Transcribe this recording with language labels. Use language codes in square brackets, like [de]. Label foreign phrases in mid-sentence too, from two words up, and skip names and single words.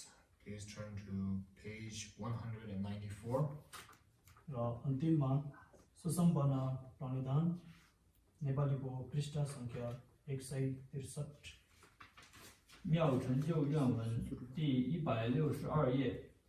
[en] Please turn to page 194. [ne] र अन्तिममा सुसम्पन्न प्रणिधान नेपालीको पृष्ठ सङ्ख्या 163 [zh] 妙成就愿文第162页。